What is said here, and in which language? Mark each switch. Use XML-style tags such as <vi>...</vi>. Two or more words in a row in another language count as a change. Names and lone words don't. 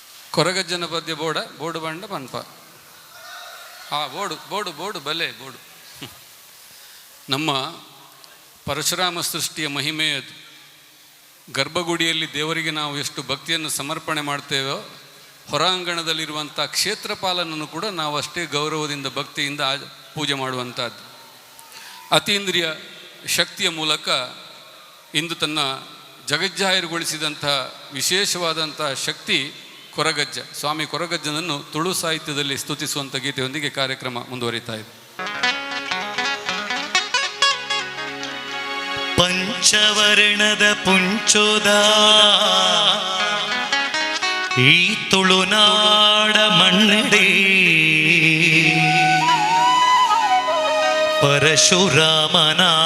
<tcy>ಕೊರಗಜ್ಜನ ಪದ್ಯ ಬೋಡು ಬಂಡ ಪನ್ಪ ಬೋಡು ಬಲೆ ಬೋಡು.</tcy> <kn>ನಮ್ಮ ಪರಶುರಾಮ ಸೃಷ್ಟಿಯ ಮಹಿಮೆಯದು. ಗರ್ಭಗುಡಿಯಲ್ಲಿ ದೇವರಿಗೆ ನಾವು ಎಷ್ಟು ಭಕ್ತಿಯನ್ನು ಸಮರ್ಪಣೆ ಮಾಡ್ತೇವೋ, ಹೊರಾಂಗಣದಲ್ಲಿರುವಂಥ ಕ್ಷೇತ್ರಪಾಲನನ್ನು ಕೂಡ ನಾವು ಅಷ್ಟೇ ಗೌರವದಿಂದ ಭಕ್ತಿಯಿಂದ ಪೂಜೆ ಮಾಡುವಂಥದ್ದು. ಅತೀಂದ್ರಿಯ ಶಕ್ತಿಯ ಮೂಲಕ ಇಂದು ತನ್ನ ಜಗಜ್ಜಾಹಿರುಗೊಳಿಸಿದಂಥ ವಿಶೇಷವಾದಂಥ ಶಕ್ತಿ ಕೊರಗಜ್ಜ. ಸ್ವಾಮಿ ಕೊರಗಜ್ಜನನ್ನು ತುಳು ಸಾಹಿತ್ಯದಲ್ಲಿ ಸ್ತುತಿಸುವಂಥ ಗೀತೆಯೊಂದಿಗೆ ಕಾರ್ಯಕ್ರಮ ಮುಂದುವರಿತಾ ಇದೆ.</kn> <tcy>ಪಂಚವರ್ಣದ ಪುಂಚೋದ ಈ ತುಳುನಾಡ ಮಣ್ಣಡೆ ಪರಶುರಾಮನ</tcy>